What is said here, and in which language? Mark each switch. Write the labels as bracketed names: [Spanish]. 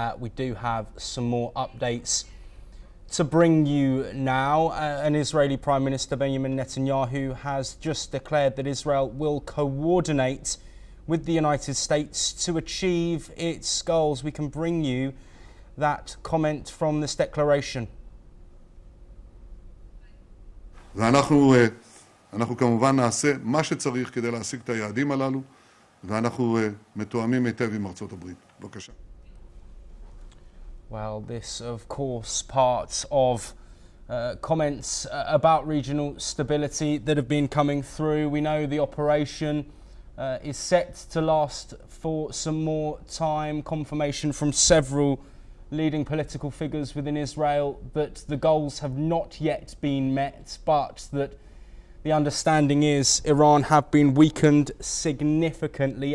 [English] We do have some more updates to bring you now. An Israeli Prime Minister, Benjamin Netanyahu, has just declared that Israel will coordinate with the United States to achieve its goals. We can bring you that comment from this declaration. [Hebrew] ואנחנו כמובן נעשה מה שצריך כדי להשיג את היעדים הללו, ואנחנו מתואמים היטב עם ארצות הברית. בבקשה. [English] Well, this, of course, part of comments about regional stability that have been coming through. We know the operation is set to last for some more time. Confirmation from several leading political figures within Israel that the goals have not yet been met, but that the understanding is Iran have been weakened significantly.